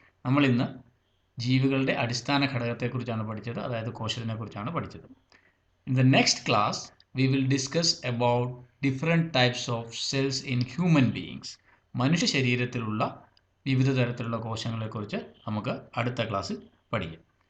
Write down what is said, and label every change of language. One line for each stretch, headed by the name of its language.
Malayalam: നമ്മൾ ഇന്ന് ജീവികളുടെ അടിസ്ഥാന ഘടകത്തെക്കുറിച്ചാണ് പഠിച്ചത്, അതായത് കോശത്തിനെ കുറിച്ചാണ് പഠിച്ചത്.
English: In the next class we will discuss about different types of cells in human beings.
Malayalam: മനുഷ്യ ശരീരത്തിലുള്ള വിവിധ തരത്തിലുള്ള കോശങ്ങളെക്കുറിച്ച് നമുക്ക് അടുത്ത ക്ലാസ്സിൽ പഠിക്കാം.